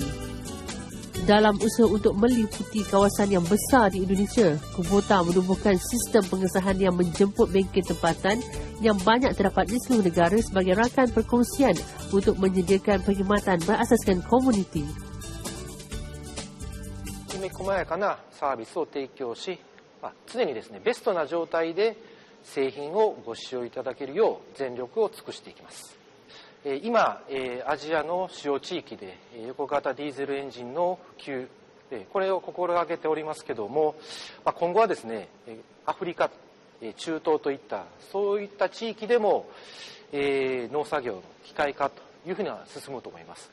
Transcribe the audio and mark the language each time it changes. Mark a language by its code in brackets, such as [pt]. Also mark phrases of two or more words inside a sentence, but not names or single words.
[ms] Dalam usaha untuk meliputi kawasan yang besar di Indonesia, Kubota menubuhkan sistem pengesahan yang menjemput bengkel tempatan yang banyak terdapat di seluruh negara sebagai rakan perkongsian untuk menyediakan perkhidmatan berasaskan komuniti. [ja] きめ細やかなサービスを提供し、常にですね、ベストな状態で製品をご使用いただけるよう全力を尽くしていきます。今、アジアの主要地域で横型ディーゼルエンジンの普及、これを心がけておりますけども、今後はですね、アフリカ、中東といったそういった地域でも、農作業の機械化というふうには進むと思います。